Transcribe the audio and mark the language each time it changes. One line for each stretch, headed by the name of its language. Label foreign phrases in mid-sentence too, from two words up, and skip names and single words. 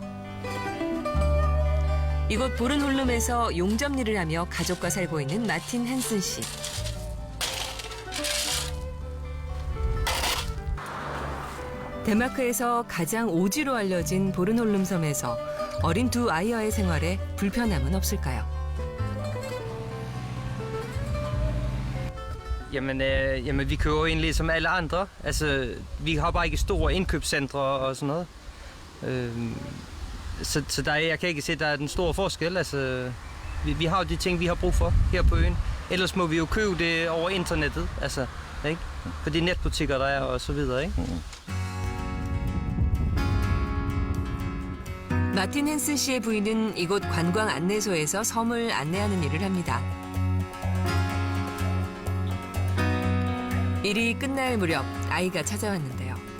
Korean: 이곳 보른홀름에서 용접일을 하며 가족과 살고 있는 마틴 헨슨 씨. 덴마크에서 가장 오지로 알려진 보른홀름 섬에서 어린 두 아이와의 생활에 불편함은 없을까요?
Danish: Jamen, vi kører ind ligesom alle andre. Altså, vi har bare ikke store indkøbscentre og sådan noget. Så jeg kan ikke se, at der er den store forskel. Altså, vi har jo de ting, vi har brug for her på øen. Ellers må vi jo købe det over internettet, altså, ikke? For de netbutikker, der er og så videre, ikke?
Korean: 마틴 헨슨 씨의 부인은 이곳 관광 안내소에서 섬을 안내하는 일을 합니다. 일이 끝날 무렵 아이가 찾아왔는데요.